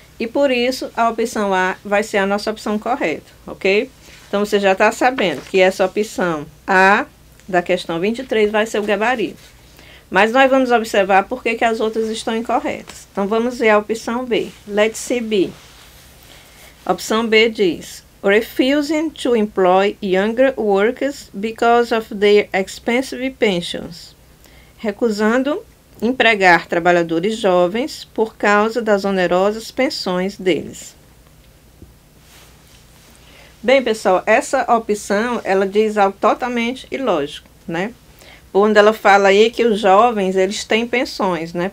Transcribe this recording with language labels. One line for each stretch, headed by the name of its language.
Portuguese: E por isso, a opção A vai ser a nossa opção correta, ok? Então, você já está sabendo que essa opção A, da questão 23, vai ser o gabarito. Mas nós vamos observar por que as outras estão incorretas. Então, vamos ver a opção B.
English: Let's see B.
Portuguese: A opção B diz:
English: refusing to employ younger workers because of their expensive pensions.
Portuguese: Recusando empregar trabalhadores jovens por causa das onerosas pensões deles. Bem, pessoal, essa opção, ela diz algo totalmente ilógico, né? Onde ela fala aí que os jovens, eles têm pensões, né?